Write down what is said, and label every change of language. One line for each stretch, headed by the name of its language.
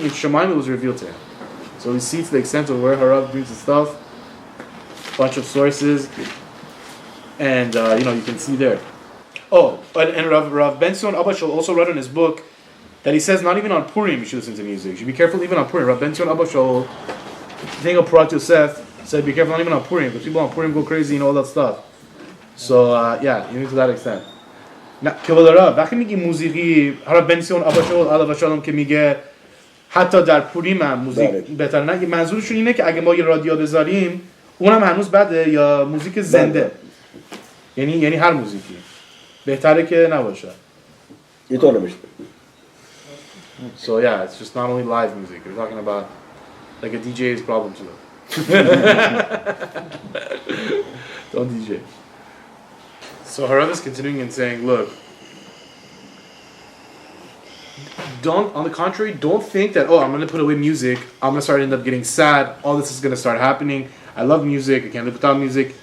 English: In Shemaim, it was revealed to him. So we see to the extent of where Harav brings the stuff, bunch of sources, and you can see there. Oh, and Rav Ben-Sion Abba Shol also wrote in his book that he says not even on Purim you should listen to music. You should be careful even on Purim. Rav Ben-Sion Abba Shol, the thing of Parat Yosef, said be careful not even on Purim, because people on Purim go crazy and all that stuff. So even to that extent.
Hebrew: כבוד הרב,
Persian: وقتی میگی موسیقی هراب بنسیون آبا شول علاوه شالom که میگه حتی در پوریم هم موزیک بهتر نه، منظورشون اینه که اگه ما یه رادیو بذاریم اونم هنوز بده یا موزیک زنده، یعنی هر موزیکی بهتره که نباشه.
English: So it's just not only live music. We're talking about like a DJ's problem too. Don't DJ. So Harav is continuing and saying, look, on the contrary, don't think that, I'm going to put away music, I'm going to start end up getting sad, all this is going to start happening, I love music, I can't live without music.